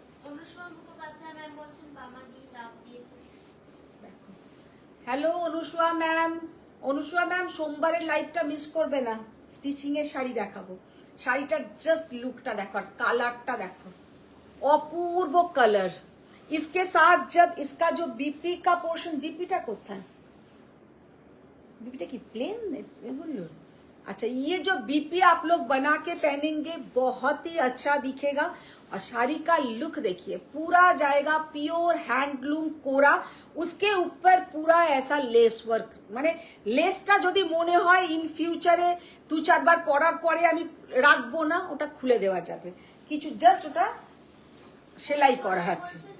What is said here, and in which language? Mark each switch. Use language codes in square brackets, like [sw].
[bn] অনুষ্মা Mukhopadhyay ma'am বলছেন বামা দিয়ে দাব দিয়েছে। হ্যালো অনুষ্মা ম্যাম, অনুষ্মা ম্যাম সোমবারের লাইভটা মিস করবে না, স্টিচিং এর শাড়ি দেখাবো। শাড়িটার জাস্ট লুকটা দেখো, কালারটা দেখো, অপূর্ব কালার। [hi] इसके साथ जब इसका जो बीपी का पोर्शन, बीपीटा কোথায়, बीपीटा की प्लेन बोलो। अच्छा, ये जो बीपी आप लोग बना के पहनेंगे बहुत ही अच्छा दिखेगा। और साड़ी का लुक देखिए, पूरा जाएगा प्योर हैंडलूम कोरा, उसके ऊपर पूरा ऐसा लेस वर्क, [bn] মানে লেসটা যদি মনে হয় ইন ফিউচারে 2-4 বার পরার পরে আমি রাখবো না, ওটা খুলে দেওয়া যাবে, কিছু জাস্ট ওটা সেলাই করা আছে।